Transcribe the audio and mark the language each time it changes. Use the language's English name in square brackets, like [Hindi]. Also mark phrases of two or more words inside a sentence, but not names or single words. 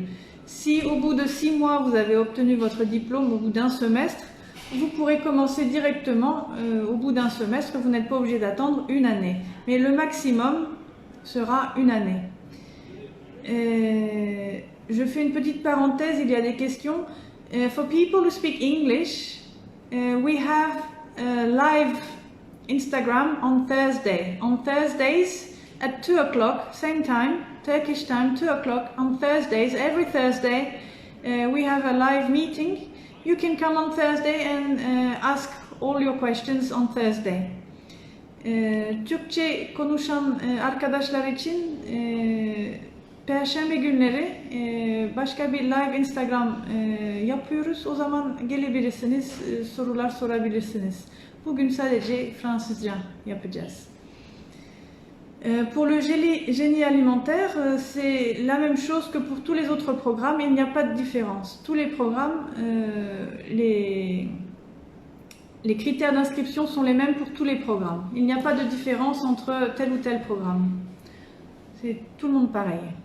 [French] Si au bout de 6 mois vous avez obtenu votre diplôme au bout d'un semestre, vous pourrez commencer directement au bout d'un semestre, vous n'êtes pas obligé d'attendre une année. Mais le maximum sera une année. Je fais une petite parenthèse, il y a des questions. [English] For people who speak English, we have a live Instagram on Thursday. On Thursdays at 2 o'clock, same time, Turkish time, 2 o'clock on Thursdays. Every Thursday we have a live meeting. You can come on Thursday and ask all your questions on Thursday. [Turkish] Türkçe konuşan arkadaşlar için Perşembe günleri başka bir live Instagram yapıyoruz. O zaman gelebilirsiniz, sorular sorabilirsiniz. Bugün sadece Fransızca yapacağız. [French] Pour le génie alimentaire, c'est la même chose que pour tous les autres programmes, il n'y a pas de différence. Tous les programmes, les critères d'inscription sont les mêmes pour tous les programmes. Il n'y a pas de différence entre tel ou tel programme. C'est tout le monde pareil.